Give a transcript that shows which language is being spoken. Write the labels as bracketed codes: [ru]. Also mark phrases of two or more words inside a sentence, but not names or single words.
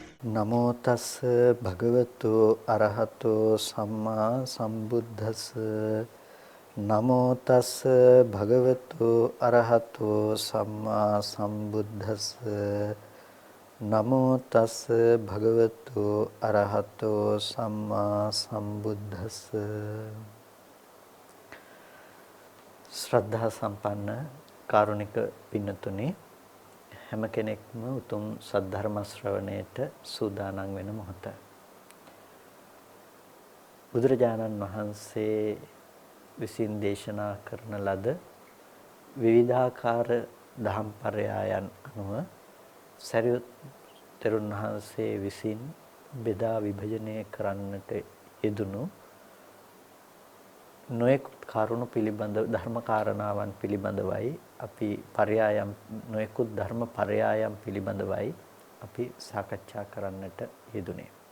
[pi] නමෝ තස් භගවතු අරහතෝ සම්මා සම්බුද්දස්ස නමෝ තස් භගවතු අරහතෝ සම්මා සම්බුද්දස්ස නමෝ තස් භගවතු අරහතෝ සම්මා සම්බුද්දස්ස [si] ශ්‍රද්ධා සම්පන්න කාරුණික පින්නතුනි හැම කෙනෙක්ම උතුම් සද්ධර්ම ශ්‍රවණයට සූදානම් වෙන මොහොත. බුදුරජාණන් වහන්සේ විසින් දේශනා කරන ලද විවිධාකාර දහම් පරයයන් අනුව සරියුත් තෙරුන් වහන්සේ විසින් බෙදා විභජනය කරන්නට යෙදුණු නොයෙකුත් කරුණු පිළිබඳ ධර්ම කාරණාවන් පිළිබඳවයි අපි පරයයන් නොයෙකුත් ධර්ම පරයයන් පිළිබඳවයි අපි සාකච්ඡා කරන්නට යෙදුනේ.